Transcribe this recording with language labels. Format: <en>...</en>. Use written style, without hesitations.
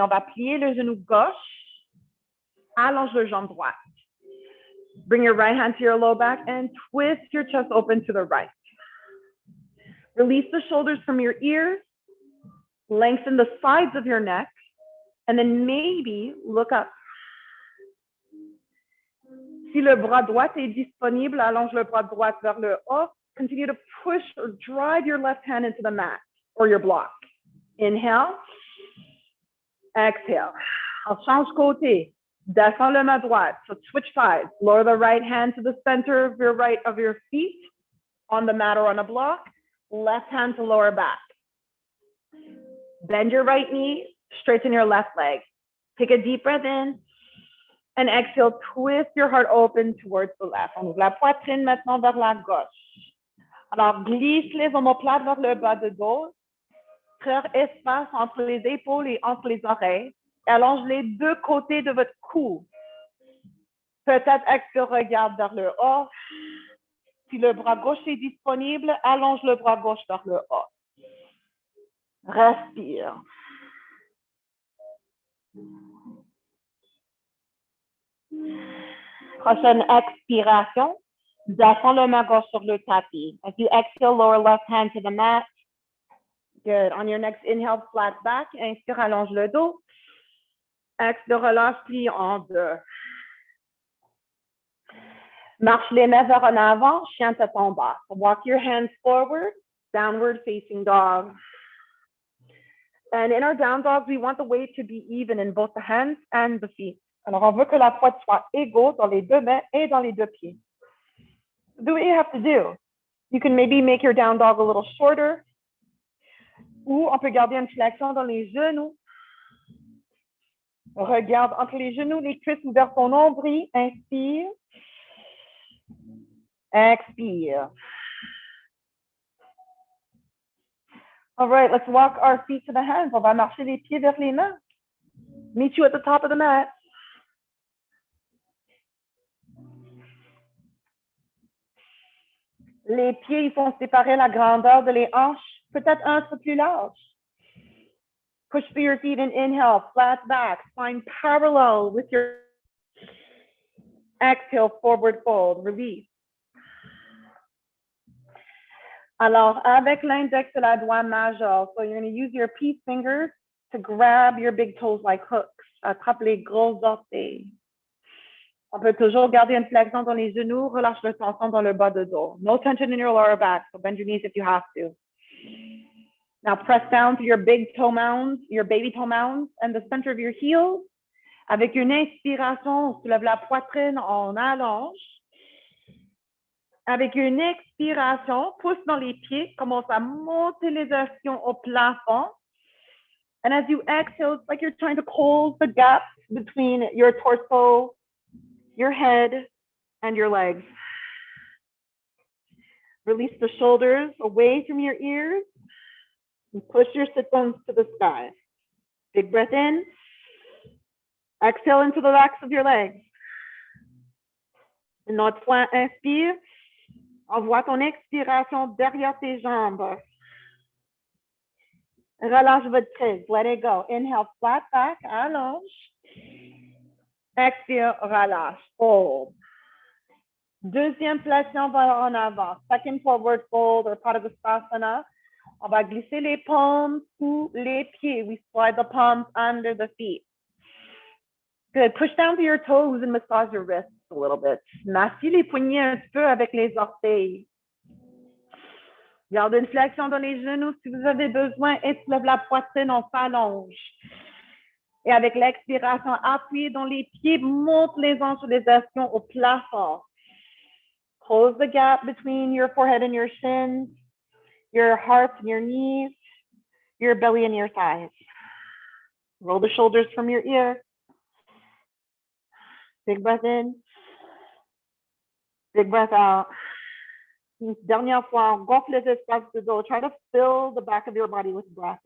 <fr>On va plier le genou gauche. Allonge le jambe droite.</fr> <en>Bring your right hand to your low back and twist your chest open to the right. Release the shoulders from your ears. Lengthen the sides of your neck. And then maybe look up.</en> <fr>Si le bras droit est disponible, allonge le bras droit vers le haut.</fr> <en>Continue to push or drive your left hand into the mat or your block. Inhale. Exhale.</en> <fr>On change côté. Descends le main droite.</fr> <en>So switch sides. Lower the right hand to the center of your feet on the mat or on a block. Left hand to lower back. Bend your right knee. Straighten your left leg. Take a deep breath in. And exhale, twist your heart open towards the left.</en> <fr>On ouvre la poitrine maintenant vers la gauche. Alors, glisse les omoplates vers le bas de dos. Créer espace entre les épaules et entre les oreilles. Et allonge les deux côtés de votre cou. Peut-être expire, regarde vers le haut. Si le bras gauche est disponible, allonge le bras gauche vers le haut. Respire. Prochaine expiration. Descends le main gauche sur le tapis.</fr> <en>As you exhale, lower left hand to the mat. Good. On your next inhale, flat back.</en> <fr>Inspire, allonge le dos. Expire, relâche, plie en deux. Marche les mains vers en avant, chien tête en bas.</fr> <en>Walk your hands forward, downward facing dog. And in our down dog, we want the weight to be even in both the hands and the feet.</en> <fr>Alors, on veut que la poids soit égale dans les deux mains et dans les deux pieds.</fr> <en>Do what you have to do. You can maybe make your down dog a little shorter.</en> <fr>Ou on peut garder une flexion dans les genoux. Regarde entre les genoux, les cuisses ouvertes ton nombril. Inspire. Expire.</fr> <en>All right, let's walk our feet to the hands.</en> <fr>On va marcher les pieds vers les mains.</fr> <en>Meet you at the top of the mat.</en> <fr>Les pieds, ils sont séparés la grandeur de les hanches, peut-être un peu plus large.</fr> <en>Push through your feet and inhale, flat back, spine parallel with your exhale, forward fold, release.</en> <fr>Alors, avec l'index de la doigt majeur,</fr> <en>so you're going to use your peace fingers to grab your big toes like hooks.</en> <fr>Attrape les gros orteils. On peut toujours garder une flexion dans les genoux, relâche le tension dans le bas de dos.</fr> <en>No tension in your lower back, so bend your knees if you have to. Now press down to your big toe mounds, your baby toe mounds, and the center of your heels.</en> <fr>Avec une inspiration, on soulève la poitrine, on allonge. Avec une expiration, pousse dans les pieds, commence à monter les versions au plafond.</fr> <en>And as you exhale, it's like you're trying to close the gap between your torso, your head, and your legs. Release the shoulders away from your ears and push your sit-bones to the sky. Big breath in. Exhale into the backs of your legs.</en> <fr>Une autre fois, inspire. Envoie ton expiration derrière tes jambes. Relâche votre prise.</fr> <en>Let it go. Inhale, flat back, allonge.</en> <fr>Expire, relâche, fold. Deuxième flexion, on va en avant.</fr> <en>Second forward fold or Padagustasana.</en> <fr>On va glisser les palmes sous les pieds.</fr> <en>We slide the palms under the feet. Good. Push down to your toes and massage your wrists a little bit.</en> <fr>Massez les poignets un petit peu avec les orteils. Garde une flexion dans les genoux si vous avez besoin et soulève la poitrine, on s'allonge. Et avec l'expiration, appuyez dans les pieds, monte les hanches et les ischions au plafond.</fr> <en>Close the gap between your forehead and your shins, your heart and your knees, your belly and your thighs. Roll the shoulders from your ear. Big breath in. Big breath out.</en> <fr>Dernière fois, on gonfle les espaces de dos.</fr> <en>Try to fill the back of your body with breath.</en>